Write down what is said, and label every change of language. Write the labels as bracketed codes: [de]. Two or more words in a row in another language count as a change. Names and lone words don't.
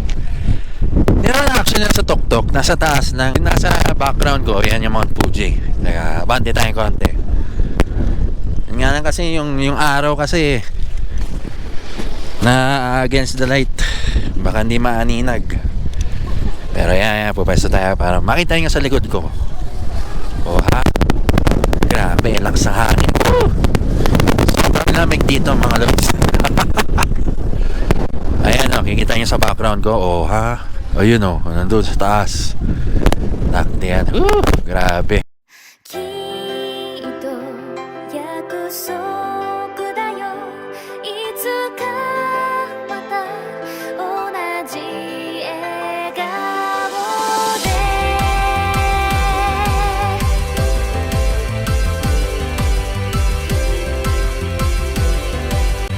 [tl] Hindi naman actually nasa tuktok, nasa taas lang. Nasa background ko, yan yung Mount Fuji. Kaya, bante tayong konti. Yun nga lang kasi, yung araw kasi, na [en] against the light. [tl] Baka hindi maaninag. Pero yan, pupwesto tayo para makita nyo sa likod ko. Oh ha? Grabe, lakas ng hangin. Sobrang lamig dito mga lods. Ayan o, kikita nyo sa background ko. Oh ha? O yun o, nandun sa taas. Nakti yan. Grabe. [ja] きっと約束だよいつかまた同じ笑顔で 「